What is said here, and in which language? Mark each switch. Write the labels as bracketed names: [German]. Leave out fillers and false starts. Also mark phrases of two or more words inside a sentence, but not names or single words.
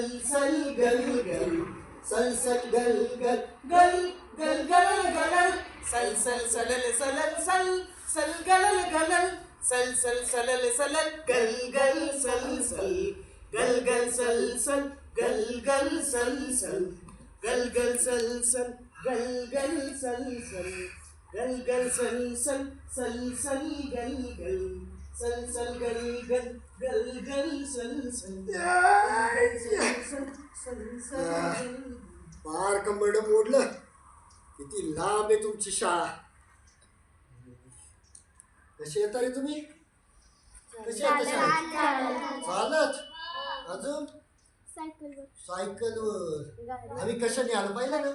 [Marathi] सल गल गल सल सल गल गल गल गल गल गल सल सल सलल सलल सल सल गलल गलल सल सल सलल सलल गल गल सल सल गल गल सल सल गल गल सल सल गल गल सल सल गल गल सल सल गल गल सल सल सल सल गल गल सल सल गल गल गल गल सल सल पार कंबरड मोडलं. किती लांब आहे तुमची शाळा. कशी येता रे तुम्ही? कशी येता शाळेत? चालत? अजून सायकलवर. आम्ही कशाने आलो पाहिलं ना?